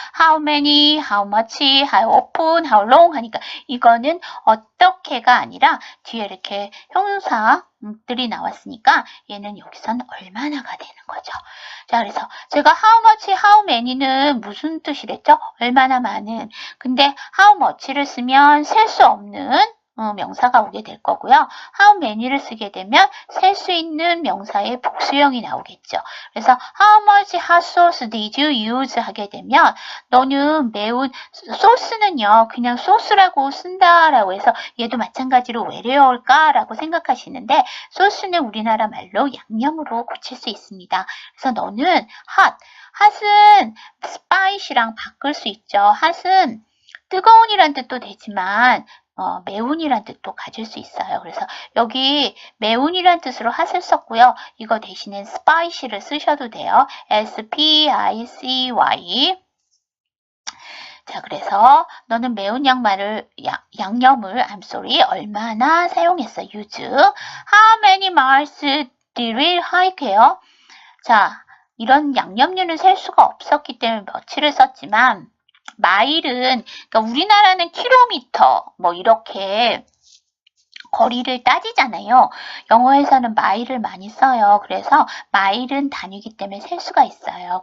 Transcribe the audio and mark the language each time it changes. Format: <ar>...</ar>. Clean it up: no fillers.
<en>How many, how much, how often, how long</en> <ko>하니까 이거는 어떻게가 아니라 뒤에 이렇게 형용사들이 나왔으니까 얘는 여기선 얼마나가 되는 거죠. 자, 그래서 제가</ko> <en>how much, how many</en> <ko>는 무슨 뜻이랬죠? 얼마나 많은. 근데 how much를 쓰면 셀 수 없는 명사가 오게 될 거고요. how many를 쓰게 되면 셀 수 있는 명사의 복수형이 나오겠죠. 그래서</ko> <en>how much hot sauce did you use</en> <ko>하게 되면 너는 매운 소스는요. 그냥 소스라고 쓴다라고 해서 얘도 마찬가지로 왜 외래어일까라고 생각하시는데 소스는 우리나라 말로 양념으로 고칠 수 있습니다. 그래서 너는 hot은 spicy랑 바꿀 수 있죠. hot은 뜨거운이란 뜻도 되지만 매운이란 뜻도 가질 수 있어요. 그래서 여기 매운이란 뜻으로 hot을 썼고요. 이거 대신에 spicy를 쓰셔도 돼요.</ko> <en>S-P-I-C-Y.</en> <ko>자, 그래서 너는 매운 양념을</ko> <en>I'm sorry,</en> <ko>얼마나 사용했어?</ko> <en>use. How many miles did we hike해요?</en> <ko>자, 이런 양념류는 셀 수가 없었기 때문에 며칠을 썼지만 마일은, 그러니까 우리나라는 킬로미터, 뭐 이렇게 거리를 따지잖아요. 영어에서는 마일을 많이 써요. 그래서 마일은 단위이기 때문에 셀 수가 있어요.</ko>